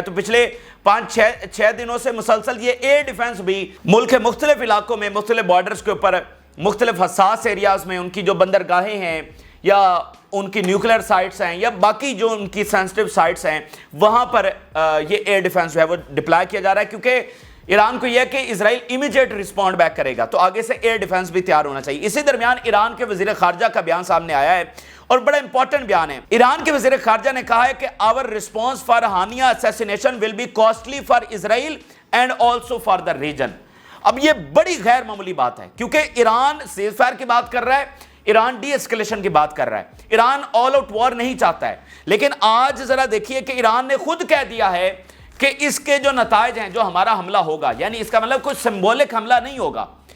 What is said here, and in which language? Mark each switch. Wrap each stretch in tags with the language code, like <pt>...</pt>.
<ur>تو پچھلے 5-6 دنوں سے مسلسل یہ ایئر ڈیفنس بھی ملک کے مختلف علاقوں میں, مختلف بارڈرز کے اوپر, مختلف حساس ایریاز میں, ان کی جو بندرگاہیں ہیں یا ان کی نیوکلیر سائٹس ہیں یا باقی جو ان کی سینسٹیو سائٹس ہیں, وہاں پر یہ ایئر ڈیفنس جو ہے وہ ڈپلائی کیا جا رہا ہے, کیونکہ ایران کو یہ ہے کہ اسرائیل امیجیٹ رسپونڈ بیک کرے گا, تو آگے سے ایئر ڈیفنس بھی تیار ہونا چاہیے. اسی درمیان ایران کے وزیر خارجہ کا بیان سامنے آیا ہے اور بڑا امپورٹنٹ بیان ہے. ایران کے وزیر خارجہ نے کہا ہے کہ</ur> <en>our response for Hania assassination will be costly for Israel and also for the region.</en> <ur>اب یہ بڑی غیر معمولی بات ہے, کیونکہ ایران سیز فائر کی بات کر رہا ہے, ایران ڈی ایسکیلیشن کی بات کر رہا ہے, ایران آل آؤٹ وار نہیں چاہتا ہے. لیکن آج ذرا دیکھیے کہ ایران نے خود کہہ دیا ہے کہ اس کے جو نتائج ہیں, جو ہمارا حملہ ہوگا, یعنی اس کا مطلب کوئی سمبولک حملہ نہیں ہوگا.</ur>